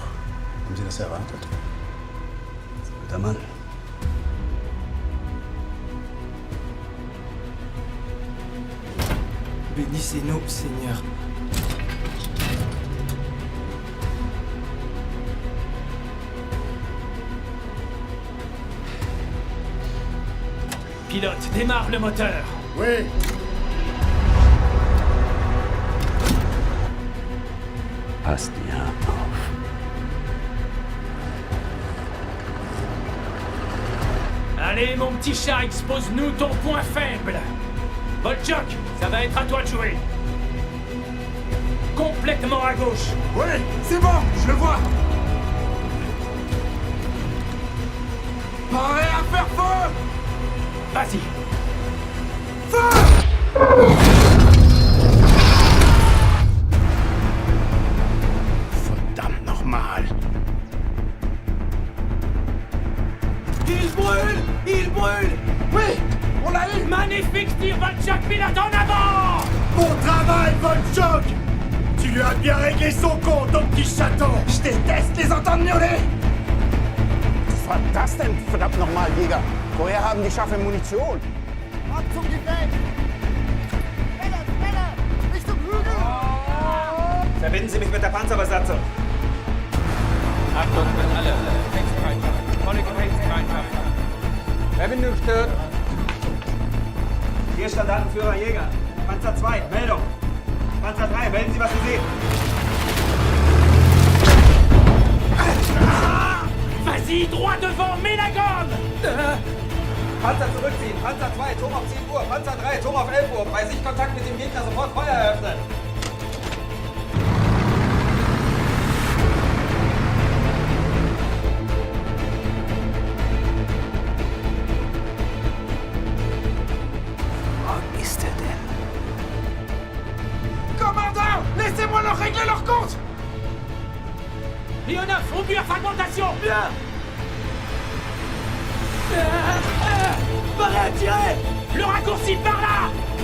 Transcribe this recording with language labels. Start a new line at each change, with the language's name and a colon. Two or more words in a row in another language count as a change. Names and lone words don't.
German: Haben Sie das erwartet? Guter Mann.
French: Bénissez-nous, Seigneur. Pilote, démarre le moteur. Oui.
German: Passt ja auf.
French: Allez, mon petit chat, expose-nous ton point faible. Volchok, ça va être à toi de jouer. Complètement à gauche. Oui, c'est bon, je le vois. Prêt à faire feu. Vas-y.
German: Verdammt nochmal.
French: Il brûle. Il brûle. Oui, on l'a eu. Magnifique tir, Volchok, pilote en avant. Bon travail, Volchok. Tu lui as bien réglé son compte, ton petit chaton. Je déteste les entendre miauler.
German: Was war das denn, verdammt nochmal, Jäger? Woher haben die scharfe Munition? Ab zum Gefecht! Schneller, schneller! Richtung Hügel! Verbinden Sie mich mit der Panzerbesatzung. Achtung für alle. Gefechtsbereitschaft. Volle Gefechtsbereitschaft. Verbindung stört. Hier Standartenführer Jäger. Panzer 2, Meldung. Panzer 3, melden Sie, was Sie sehen.
French: Vas-y, droit devant, mets la gomme.
German: Panzer zurückziehen. Panzer 2, Turm auf 10 Uhr. Panzer 3, Turm auf 11 Uhr. Bei Sichtkontakt mit dem Gegner sofort Feuer eröffnen. Wo ist er denn?
French: Commandant, laissez-moi leur régler leur compte. Léonard, au but à fragmentation. Bien. Parez à tirer. Le raccourci par là.